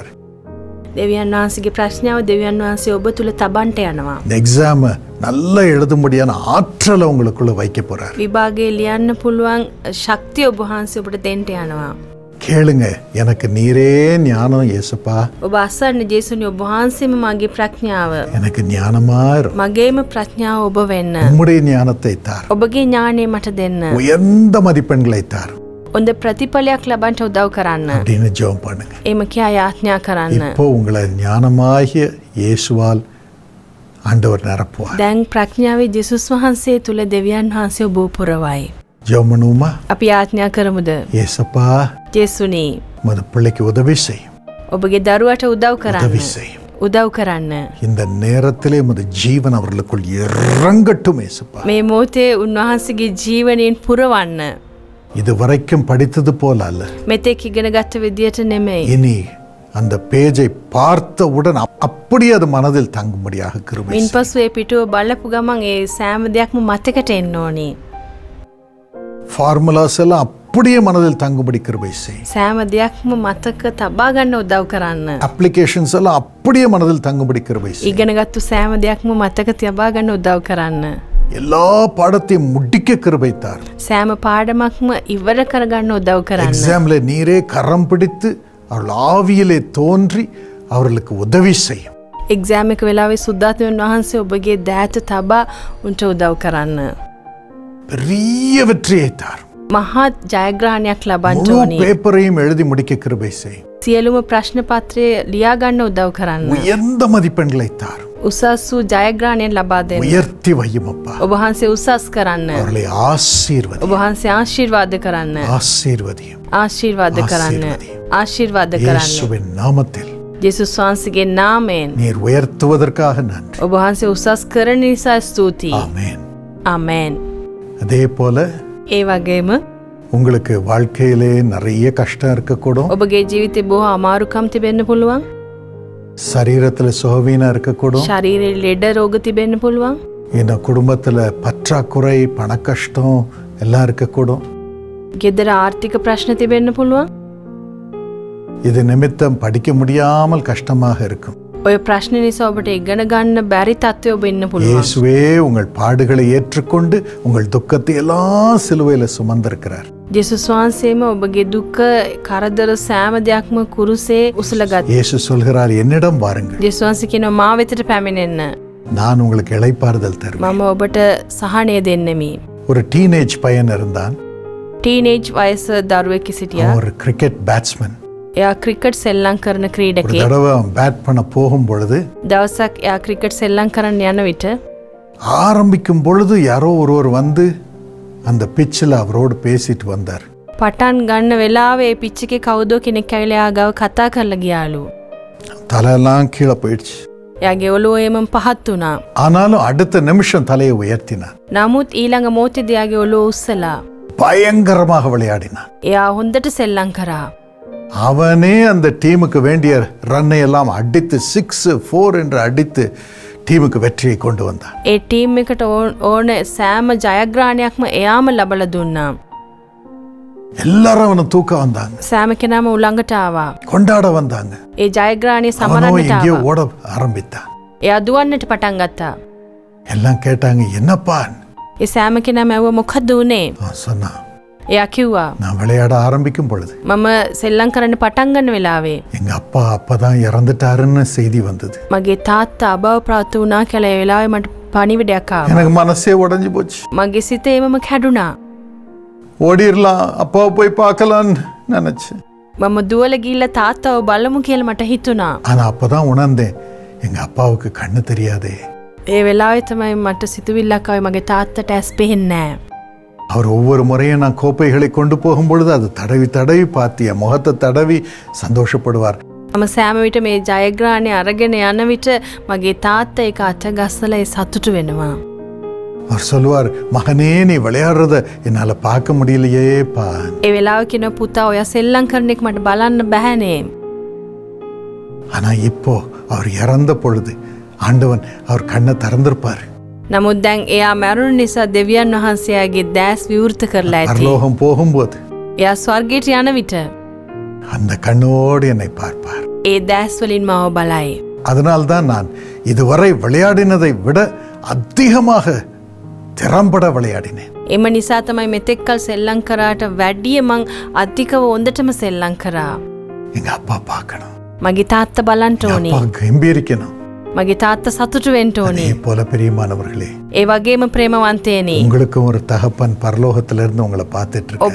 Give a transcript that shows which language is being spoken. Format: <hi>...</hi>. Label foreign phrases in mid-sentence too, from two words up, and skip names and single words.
<si>දෙවියන් වහන්සේගේ ප්‍රඥාව දෙවියන් වහන්සේ ඔබ තුල තබන්ට යනවා.</si> <ta>இந்த எக்ஸாமை நல்லா எழுதும்படியான ஆற்றலை உங்களுக்குள்ள வைக்க போறாரு.</ta> <si>විභාගයේ ලියන්න පුළුවන් ශක්තිය ඔබ වහන්සේ ඔබට දෙන්න යනවා.</si> <ta>கேளுங்க, எனக்கு நீரே ஞானம் இயேசுப்பா,</ta> <si>ඔබ අසන්න ජේසුනි ඔබ වහන්සේම මගේ ප්‍රඥාව.</si> <ta>எனக்கு ஞானமா இரு.</ta> <si>මගේම ප්‍රඥාව ඔබ වෙන්න.</si> <ta>உம்முடைய ஞானத்தை தார்.</ta> <si>ඔබගේ ඥාණය මට දෙන්න.</si> <ta>உயர்ந்த மதிப்பெண்களை தார்</ta> <si>හොඳ ප්‍රතිඵලයක් ලබන්න උදව් කරන්න.</si> <ta>அப்படின்னு ஜெபம் பண்ணுங்க.</ta> <si>එම කියා යාඥා කරන්න.</si> <ta>இப்போ உங்களை ஞானமாகிய இயேசுவால் ஆண்டவர் நிரப்புவார்.</ta> <si>දැන් ප්‍රඥාවේ ජේසුස් වහන්සේ තුල දෙවියන් වහන්සේ ඔබ පුරවයි.</si> <ta>ஜெபம் பண்ணுவோமா?</ta> <si>අපි යාඥා කරමුද?</si> <ta>இயேசப்பா,</ta> <si>ජේසුනි</si> <ta>உமது பிள்ளைக்கு உதவி செய்யும்.</ta> <si>ඔබගේ දරුවට උදව් කරන්න.</si> <ta>உதவி செய்யும்.</ta> <si>උදව් කරන්න.</si> <ta>இந்த நேரத்திலே உமது ஜீவன் அவர்களுக்குள் இறங்கட்டும் இயேசுப்பா.</ta> <si>මේ මොහොතේ උන්වහන්සේගේ ජීවනයෙන් පුරවන්න.</si> <ta>இது வரைக்கும் படித்தது போல அல்ல.</ta> <si>මෙතෙක් ඉගෙන ගත්ත විදියට නෙමෙයි.</si> <ta>இனி அந்த பேஜை பார்த்தவுடன் அப்படியே அது மனதில் தங்கும்படியாக கிருபை செய்யும்.</ta> <si>මින්පසු ඒ පිටුව බලපු ගමන් ඒ සෑම දෙයක්ම මතකට එන්න ඕනේ.</si> <ta>ஃபார்முலாஸ் எல்லாம் அப்படியே மனதில் தங்கும்படி கிருபை செய்யும்.</ta> <si>සෑම දෙයක්ම මතක තබා ගන්න උදව් කරන්න.</si> <ta>அப்ளிகேஷன்ஸ் எல்லாம் அப்படியே மனதில் தங்கும்படி கிருபை செய்யும்.</ta> <si>ඉගෙනගත්තු සෑම දෙයක්ම මතක තබා ගන්න උදව් කරන්න.</si> <ta>எல்லா பாடத்தையும் முடிக்க கிருபை தார்.</ta> <si>සෑම පාඩමක්ම ඉවර කරගන්න උදව් කරන්න.</si> <ta>எக்ஸாம்ல நீரே கரம் பிடித்து அவர்கள் ஆவியிலே தோன்றி அவர்களுக்கு உதவி செய்யும்.</ta> <si>එක්සෑම් එක වෙලාවේ සුද්ධාත්මයන් වහන්සේ ඔබගේ දෑත තබා උන්ට උදව් කරන්න.</si> <ta>பெரிய வெற்றியை தார்.</ta> <si>මහත් ජයග්‍රහණයක් ලබන්න</si> <ta>முழு</ta> <si>ඕනේ.</si> <ta>பேப்பரையும் எழுதி முடிக்க கிருபை செய்யும்.</ta> <si>සියලුම ප්‍රශ්න පත්‍රය ලියා ගන්න උදව් කරන්න.</si> <ta>உயர்ந்த மதிப்பெண்களை தார்.</ta> <si>උසස් වූ ජයග්‍රහණයක් ලබා දෙන්න.</si> <ta>உயர்த்தி வையும் அப்பா.</ta> <si>ඔබ වහන්සේ උසස් කරන්න.</si> <ta>அவர்களை ஆசீர்வதி.</ta> <si>ඔබ වහන්සේ ආශිර්වාද කරන්න.</si> <ta>ஆசீர்வதியும்.</ta> <si>ආශිර්වාද කරන්න. ආශිර්වාද කරන්න.</si> <ta>இயேசுவின் நாமத்தில்</ta> <si>ජේසුස් වහන්සේගේ නාමයෙන්</si> <ta>நீர் உயர்த்துவதற்காக நன்றி.</ta> <si>ඔබ වහන්සේ උසස් කරන නිසා ස්තුතියි.</si> <ta>ஆமென்.</ta> <si>ආමෙන්.</si> <ta>அதே போல</ta> <si>ඒ වගේම</si> <ta>உங்களுக்கு வாழ்க்கையிலே நிறைய கஷ்டம் இருக்கக்கூடும்.</ta> <si>ඔබගේ ජීවිතේ බොහෝ අමාරුකම් තිබෙන්න පුළුවන්.</si> <ta>சரீரத்துல சுகவீனம் இருக்கக்கூடும்.</ta> <si>ශරීරයේ ලෙඩ රෝග තිබෙන්න පුළුවන්.</si> <ta>இந்த குடும்பத்துல பற்றாக்குறை பண கஷ்டம் எல்லாம் இருக்கக்கூடும்.</ta> <si>ගෙදර ආර්ථික ප්‍රශ්න තිබෙන්න පුළුවන්.</si> <ta>இது நிமித்தம் படிக்க முடியாமல் கஷ்டமாக இருக்கும்.</ta> <si>ඔය ප්‍රශ්න නිසා ඔබට ඉගෙන ගන්න බැරි තත්ත්වය ඔබ ඉන්න පුළුවන්.</si> <ta>இயேசுவே உங்கள் பாடுகளை ஏற்றுக்கொண்டு உங்கள் துக்கத்தை எல்லாம் சிலுவையில சுமந்திருக்கிறார்.</ta> <si>ජේසුස් වහන්සේම ඔබගේ දුක කරදර සෑම දෙයක්ම කුරුසේ උසලගත්.</si> <ta>இயேசு சொல்கிறார், என்னிடம் வாருங்கள்,</ta> <si>ජේසුස් වහන්සේ කියනවා මා වෙතට පැමිණෙන්න.</si> <ta>நான் உங்களுக்கு இளைப்பாறுதல் தருவேன்.</ta> <si>මම ඔබට සහනය දෙන්නෙමි.</si> <ta>ஒரு டீனேஜ் பையன் இருந்தான்.</ta> <si>ටීනේජ් වයස දරුවෙක් සිටියා.</si> <ta>அவன் ஒரு</ta> <en>cricket batsman.</en> <si>එයා ක්‍රිකට් සෙල්ලම් කරන</si> <ta>ஒரு</ta> <si>ක්‍රීඩකයෙක්.</si> <ta>தடவை அவன் பேட் பண்ண போகும் பொழுது</ta> <si>දවසක් එයා ක්‍රිකට් සෙල්ලම් කරන්න යන විට</si> <ta>ஆரம்பிக்கும் பொழுது யாரோ ஒருவர் வந்து அந்த பிச்சில் அவரோடு பேசிட்டு வந்தார்.</ta> <si>පටන් ගන්න වෙලාවේ ඒ පිච් එකේ කවුදෝ කෙනෙක් ඇවිල්ලා එයා ගාව කතා කරලා ගියාලු.</si> <ta>தலையெல்லாம் கீழே போயிடுச்சு.</ta> <si>එයාගේ ඔළුව එමම පහත් වුණා.</si> <ta>ஆனாலும் அடுத்த நிமிஷம் தலையை உயர்த்தினான்.</ta> <si>නමුත් ඊළඟ මොහොතේදී එයාගේ ඔළුව උස්සලා</si> <ta>பயங்கரமாக விளையாடினான்.</ta> <si>එයා හොඳට සෙල්ලම් කරා.</si> <ta>அவனே அந்த டீமுக்கு வேண்டிய ரன்னை எல்லாம் அடித்து 6-4 என்று அடித்து டீமுக்கு வெற்றியை கொண்டு வந்தான்.</ta> <si>ඒ ටීම් එකට ඕන සෑම ජයග්‍රහණයක්ම එයාම ලබලා දුන්නා.</si> <ta>எல்லாரும் அவனை தூக்க வந்தாங்க,</ta> <si>සෑම කෙනාම උලඟට ආවා.</si> <ta>கொண்டாட வந்தாங்க.</ta> <si>ඒ ජයග්‍රහණය</si> <ta>அவனோ</ta> <si>සමරන්නට</si> <ta>எங்கேயோ</ta> <si>ආවා.</si> <ta>ஓட ஆரம்பித்தான்.</ta> <si>එයා දුවන්නට පටන් ගත්තා.</si> <ta>எல்லாம் கேட்டாங்க, என்னப்பா?</ta> <si>ඒ සෑම කෙනාම ඇහුවා මොකද්ද උනේ?</si> <ta>அவன் சொன்னான்,</ta> <si>එයා කිව්වා</si> <ta>நான் விளையாட ஆரம்பிக்கும் பொழுது</ta> <si>මම සෙල්ලම් කරන්න පටන් ගන්න වෙලාවේ</si> <ta>எங்க அப்பா அப்பதான் இறந்துட்டாருன்னு செய்தி வந்தது.</ta> <si>මගේ තාත්තා අබව ප්‍රාප්ත වුණා කියලා ඒ වෙලාවේ මට පණිවිඩයක් ආවා.</si> <ta>எனக்கு மனசே உடைஞ்சு போச்சு.</ta> <si>මගේ සිත එමම කැඩුනා.</si> <ta>ஓடிரலாம், அப்பாவை போய் பார்க்கலான்னு நினைச்சேன்.</ta> <si>මම දුවල ගිහිල්ලා තාත්තව බලමු කියලා මට හිතුණා.</si> <ta>ஆனா அப்பதான் உணர்ந்தேன் எங்க அப்பாவுக்கு கண்ணு தெரியாதே.</ta> <si>ඒ වෙලාවේ තමයි මට සිතුවිල්ලක් ආවේ මගේ තාත්තට ඇස් පෙහෙන්නේ නැහැ.</si> <ta>அவர் ஒவ்வொரு முறையும் நான் கோப்பைகளை கொண்டு போகும் பொழுது அது தடவி தடவி பார்த்து என் முகத்தை தடவி சந்தோஷப்படுவார்.</ta> <si>මම සෑම විට මේ ජයග්‍රහණය අරගෙන යන විට මගේ තාත්තා ඒක අතගස්සලා ඒ සතුටු වෙනවා.</si> <ta>அவர் சொல்லுவார், மகனே நீ விளையாடுறத என்னால பார்க்க முடியலையேப்பா.</ta> <si>ඒ වෙලාව කියන පුතා ඔයා සෙල්ලම් කරන එක මට බලන්න බෑනේ.</si> <ta>ஆனா இப்போ அவர் இறந்த பொழுது ஆண்டவன் அவர் கண்ணை திறந்திருப்பார்.</ta> <si>නමුත් දැන් එයා මැරුණු නිසා දෙවියන් වහන්සේගේ දැස් විවෘත කරලා ඇති.</si> <ta>பரலோகம் போகும்போது</ta> <si>එයා ස්වර්ගයට යන විට</si> <ta>அந்த கண்ணோடு என்னை பார்ப்பார்.</ta> <si>ඒ දැස් වලින් මාව බලයි.</si> <ta>அதனால்தான் நான் இதுவரை விளையாடினதை விட அதிகமாக திறம்பட விளையாடினேன்.</ta> <si>එම නිසා තමයි මෙතෙක්කල් සෙල්ලම් කරාට වැඩිය මං අධිකව හොඳටම සෙල්ලම් කරා.</si> <ta>எங்க அப்பா பார்க்கணும்,</ta> <si>මගේ තාත්තා බලන්න ඕනි.</si> <ta>அப்பா கம்பீரிக்கணும்.</ta> <si>මගේ තාත්තා සතුටු වෙන්න ඕනි.</si> <ta>அதே போல பிரியமானவர்களே,</ta> <si>ඒ වගේම ප්‍රේමවන්තයනි.</si> <ta>உங்களுக்கும் ஒரு தகப்பன் பரலோகத்துல இருந்து உங்களை பார்த்துட்டு இருக்கார்.</ta>